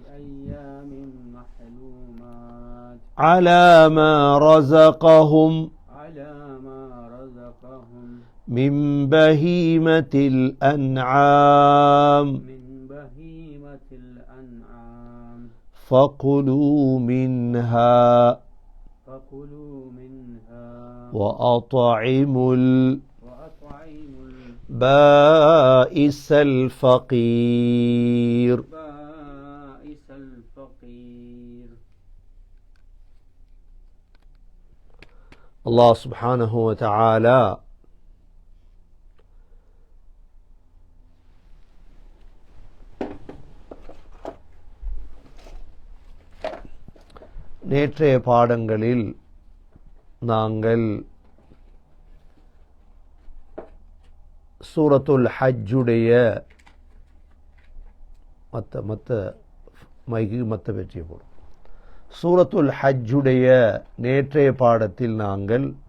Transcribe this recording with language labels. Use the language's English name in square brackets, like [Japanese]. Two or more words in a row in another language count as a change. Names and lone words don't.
[Arabic] على ما رزقهم من بهيمة الأنعام فكلوا منها وأطعموا البائس الفقير. الله سبحانه وتعالى [Tamil] நேற்றைய பாடங்களில் நாங்கள் சூரத்துல் ஹஜ்ஜுடைய சூரத்துல் ஹஜ்ஜுடைய நேற்றைய பாடத்தில் நாங்கள்